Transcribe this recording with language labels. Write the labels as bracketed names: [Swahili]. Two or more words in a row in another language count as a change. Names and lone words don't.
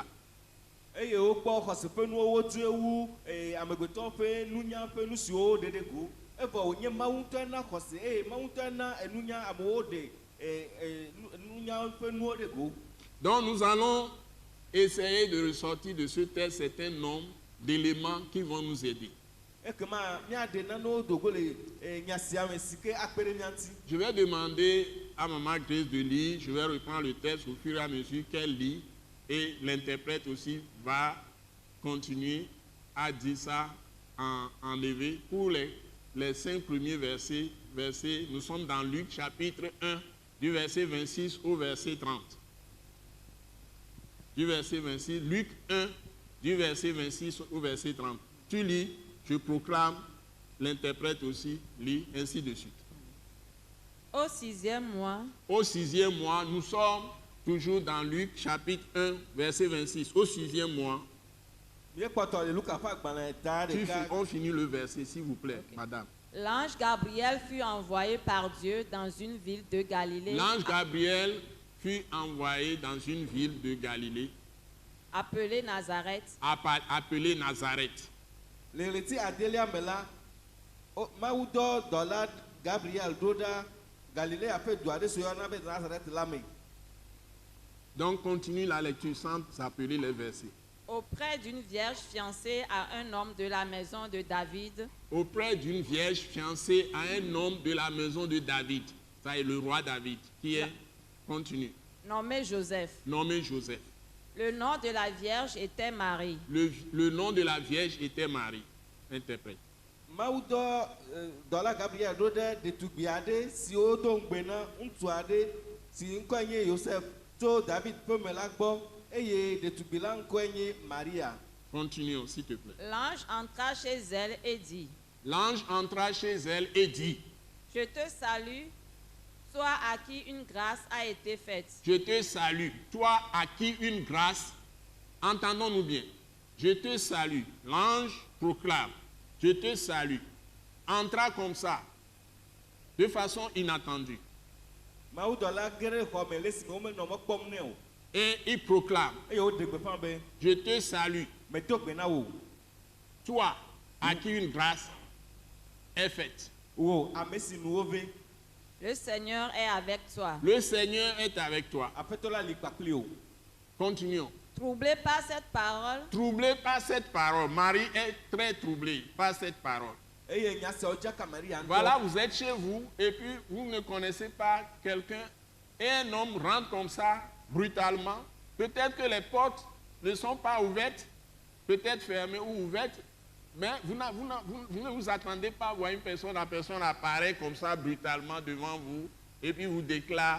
[Ewe] eye wokpɔ xɔse ƒe nuwo wodu ewu amegbetɔ ƒe nunya ƒe nu siwo ɖeɖe go evɔ wònye Mawu ŋutɔ na xɔse eye Mawu ŋutɔ na enunya amewo ɖe nunya ƒe nuwo ɖe go. [French] Donc nous allons essayer de ressortir de ce texte certain nombre d'éléments qui vont nous aider. [Ewe] Ekema míaɖe nanewo do go le nya sia me si ke akpe ɖe mía ŋuti. [French] Je vais demander à Maman Grace de lire, je vais reprendre le texte au fur et à mesure qu'elle lit, et l'interprète aussi va continuer à dire ça en enlevé. Pour les 5 premiers versets, nous sommes dans Luc chapitre 1, du verset 26 au verset 30. Du verset 26, Luc 1, du verset 26 au verset 30. Tu lis, je proclame, l'interprète aussi lit, ainsi de suite. Au 6e mois, Au 6e mois, nous sommes toujours dans Luc chapitre 1, verset 26. Au 6e mois, [Ewe] Míekpɔtɔ le Luka ƒe agbalẽ ta ɖeka. [French] on finit le verset, s'il vous plaît, madame. l'ange Gabriel fut envoyé par Dieu dans une ville de Galilée L'ange Gabriel fut envoyé dans une ville de Galilée, appelée Nazareth, appelée Nazareth. [Ewe] Le ɣleti adelia me la, Mawu dɔ dɔla Gabriel ɖo ɖa Galilea ƒe du aɖe si woyɔna be Nazaret la me. [French] Donc continue la lecture sans s'appeler les versets. auprès d'une vierge fiancée à un homme de la maison de David, Auprès d'une vierge fiancée à un homme de la maison de David, ça est le roi David, qui est, continue, nommé Joseph. nommé Joseph. Le nom de la vierge était Marie. Le nom de la vierge était Marie. Interprète. [Ewe] Mawu dɔ dɔla Gabriel ɖo ɖe ɖetugbi aɖe si wodo ŋugbe na ŋutsu aɖe si ŋkɔe nye Yosef tso David ƒe me la gbɔ eye ɖetugbi la ŋkɔe nye Maria. [French] Continuons, s'il te plaît. L'ange entra chez elle et dit, L'ange entra chez elle et dit, je te salue, toi à qui une grâce a été faite. je te salue, toi à qui une grâce, entendons-nous bien, je te salue. L'ange proclame, je te salue. Entra comme ça, de façon inattendue. [Ewe] Mawu dɔla ge ɖe xɔ me le si me womenɔ mɔ kpɔm nɛ o [French] Et il proclame, [Ewe] eye woɖe gbeƒã be [French] je te salue, [Ewe] medo gbe na wò. [French] toi à qui une grâce est faite. [Ewe] Wò ame si nuwo ve, [French] Le Seigneur est avec toi. Le Seigneur est avec toi. [Ewe] Aƒetɔ la li kpakpli o. [French] Continuons. Troublé par cette parole, Troublé par cette parole, Marie est très troublée par cette parole. [Ewe] Eye nya siawo dzaka Maria ŋutɔ. [French] Voilà, vous êtes chez vous et puis vous ne connaissez pas quelqu'un et un homme rentre comme ça, brutalement. Peut-être que les portes ne sont pas ouvertes, peut-être fermées ou ouvertes, mais vous ne vous attendez pas à voir une personne, la personne apparaît comme ça brutalement devant vous et puis vous déclare.